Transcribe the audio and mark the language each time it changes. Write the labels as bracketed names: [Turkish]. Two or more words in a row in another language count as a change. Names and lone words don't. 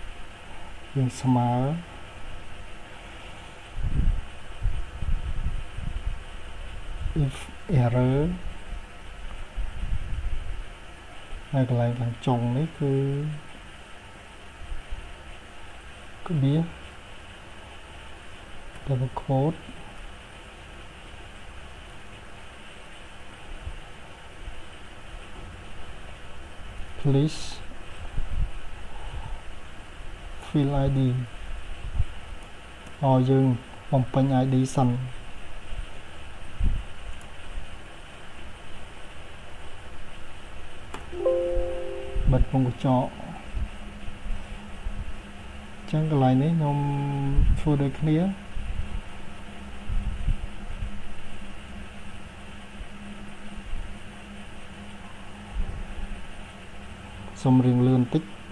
[Khmer] យើងស្មើ [English] if error [Khmer] ហើយកន្លែងខាងចុងនេះគឺ ក្បៀស [English] double quote please fill ID [Khmer] យើងបំពេញ ID សិនបិទពងកញ្ចក់ ចឹងកន្លែងនេះខ្ញុំធ្វើដូចគ្នា សូមរៀងលឿនតិច